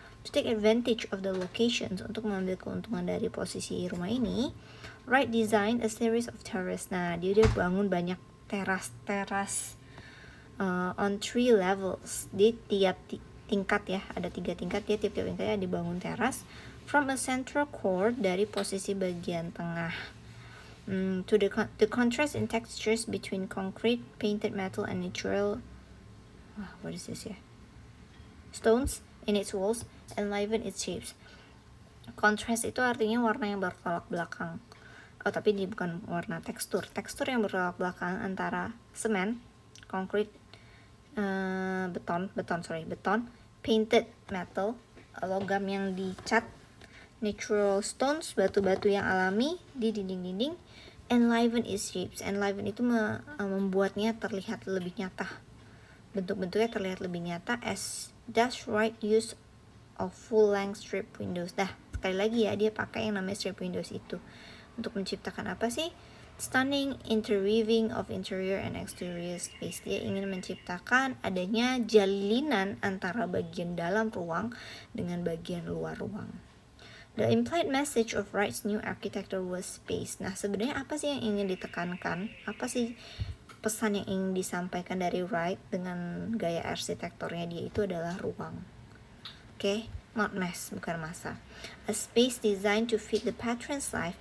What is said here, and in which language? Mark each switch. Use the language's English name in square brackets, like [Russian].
[English] To take advantage of the locations, [Indonesian] untuk mengambil keuntungan dari posisi rumah ini, [English] Wright designed a series of terrace. [Indonesian] Nah, dia bangun banyak teras-teras [English] on 3 levels. [Indonesian] Di tiap tingkat ya, ada 3 tingkat, dia tiap-tiap tingkatnya dibangun teras [English] from a central core, [Indonesian] dari posisi bagian tengah. [English] To the contrast in textures between concrete, painted metal, and natural what is this ya? Stones in its walls enliven its shapes. [Indonesian] Contrast itu artinya warna yang bertolak belakang. Oh, tapi ini bukan warna, tekstur. Tekstur yang bertolak belakang antara semen, concrete, beton, [English] painted metal, [Indonesian] logam yang dicat, [English] natural stones, [Indonesian] batu-batu yang alami di dinding-dinding, [English] enliven its shapes. [Indonesian] Enliven itu membuatnya terlihat lebih nyata. Bentuk-bentuknya terlihat lebih nyata [English] as does Wright use of full-length strip windows. [Indonesian] Sekali lagi ya, dia pakai yang namanya strip windows itu untuk menciptakan apa sih? [English] Stunning interweaving of interior and exterior space. [Indonesian] Dia ingin menciptakan adanya jalinan antara bagian dalam ruang dengan bagian luar ruang. [English] The implied message of Wright's new architecture was space. [Indonesian] Nah, sebenarnya apa sih yang ingin ditekankan? Apa sih pesan yang ingin disampaikan dari Wright dengan gaya arsitekturnya dia itu adalah ruang. Oke, [English] not mess, [Indonesian] bukan masa. [English] A space designed to fit the patron's life.